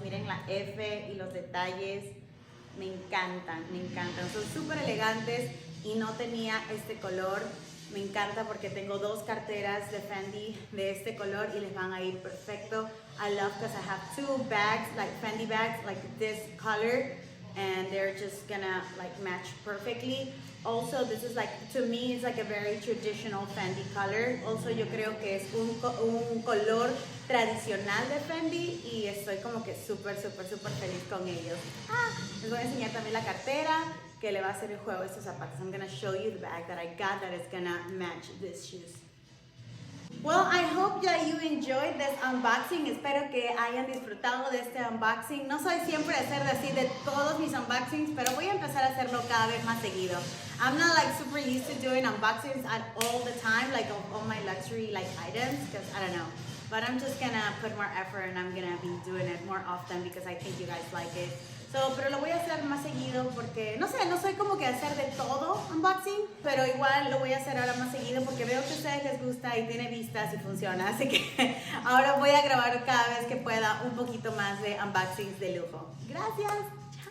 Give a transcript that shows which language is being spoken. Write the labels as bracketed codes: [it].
[es] Miren la F y los detalles. Me encantan, me encantan. Son súper elegantes y no tenía este color. Me encanta porque tengo dos carteras de Fendi de este color y les van a ir perfecto. [en] I love because I have two bags, like Fendi bags, like this color, and they're just gonna like match perfectly. Also, this is like, to me, it's like a very traditional Fendi color. [es] Also, yo creo que es un color tradicional de Fendi y estoy como que súper, súper, súper feliz con ellos. Les voy a enseñar también la cartera que le va a hacer el juego a estos zapatos. [en] I'm gonna show you the bag that I got that is gonna match these shoes. Well, I hope that you enjoyed this unboxing. [es] Espero que hayan disfrutado de este unboxing. No soy siempre hacer así de todos mis unboxings, pero voy a empezar a hacerlo cada vez más seguido. [en] I'm not like super used to doing unboxings at all the time, like of all my luxury like items, because I don't know. But I'm just gonna put more effort and I'm gonna be doing it more often because I think you guys like it. [es] Pero lo voy a hacer más seguido porque, no sé, no soy como que hacer de todo unboxing, pero igual lo voy a hacer ahora más seguido porque veo que a ustedes les gusta y tiene vistas y funciona. Así que ahora voy a grabar cada vez que pueda un poquito más de unboxings de lujo. Gracias.